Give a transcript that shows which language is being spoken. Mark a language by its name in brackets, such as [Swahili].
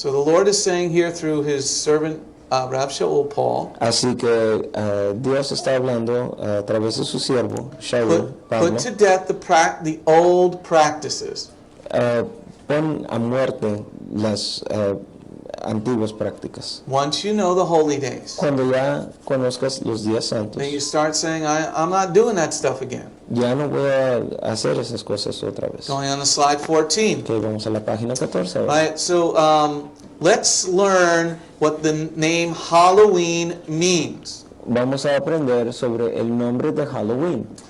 [English] So the Lord is saying here through His servant Rav Shaul Paul, [Spanish] Así que Dios está hablando a través de su siervo Shaul Pablo. [English] put to death the old practices. [Spanish] Pon a muerte las antiguas prácticas. [English] Once you know the holy days, [Spanish] Cuando ya conozcas los días santos, [English] then you start saying, I'm not doing that stuff again. [Spanish] ya no voy a hacer esas cosas otra vez. [English] Going on to slide 14. [Spanish] Okay, vamos a la página 14 ahora. [English] Right, so let's learn what the name Halloween means. [Spanish] Vamos a aprender sobre el nombre de Halloween.